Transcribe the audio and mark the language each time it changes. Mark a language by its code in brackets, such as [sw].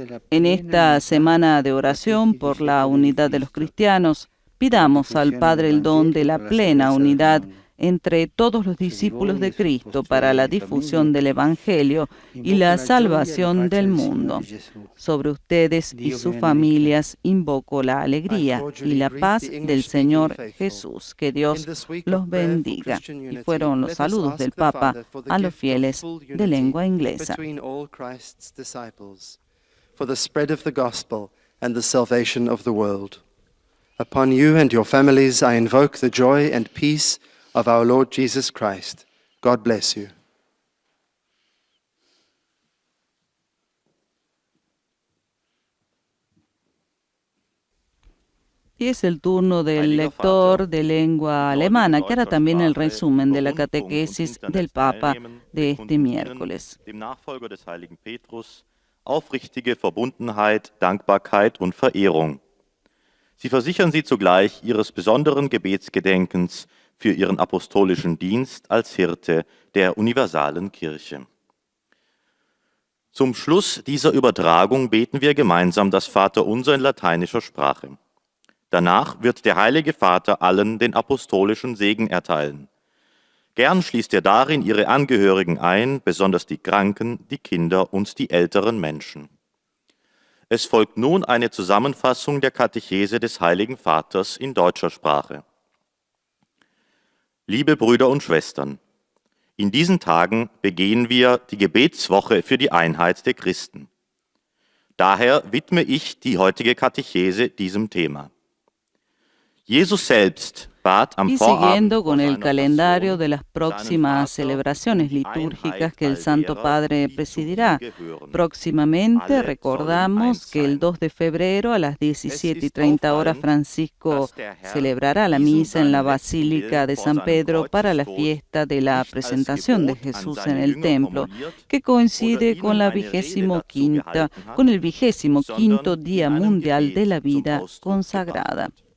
[es] En esta semana de oración por la unidad de los cristianos, pidamos al Padre el don de la plena unidad entre todos los discípulos de Cristo para la difusión del Evangelio y la salvación del mundo. Sobre ustedes y sus familias invoco la alegría y la paz del Señor Jesús. Que Dios los bendiga. Y fueron los saludos del Papa a los fieles de lengua inglesa. [en] For the spread of the gospel and the salvation of the world. Upon you and your families I invoke the joy and peace of our Lord Jesus Christ. God bless you. [es] Y es el turno del lector de lengua alemana, que hará también el resumen de la catequesis del Papa de este miércoles. [de] Dem Nachfolger des heiligen Petrus aufrichtige Verbundenheit, Dankbarkeit und Verehrung. Sie versichern sie zugleich ihres besonderen Gebetsgedenkens für ihren apostolischen Dienst als Hirte der universalen Kirche. Zum Schluss dieser Übertragung beten wir gemeinsam das Vaterunser in lateinischer Sprache. Danach wird der Heilige Vater allen den apostolischen Segen erteilen. Gern schließt er darin ihre Angehörigen ein, besonders die Kranken, die Kinder und die älteren Menschen. Es folgt nun eine Zusammenfassung der Katechese des Heiligen Vaters in deutscher Sprache. Liebe Brüder und Schwestern, in diesen Tagen begehen wir die Gebetswoche für die Einheit der Christen. Daher widme ich die heutige Katechese diesem Thema. Jesus selbst [es] Y siguiendo con el calendario de las próximas celebraciones litúrgicas que el Santo Padre presidirá, próximamente recordamos que el 2 de febrero a las 17:30 horas Francisco celebrará la misa en la Basílica de San Pedro para la fiesta de la presentación de Jesús en el templo, que coincide con el 25º Día Mundial de la Vida Consagrada.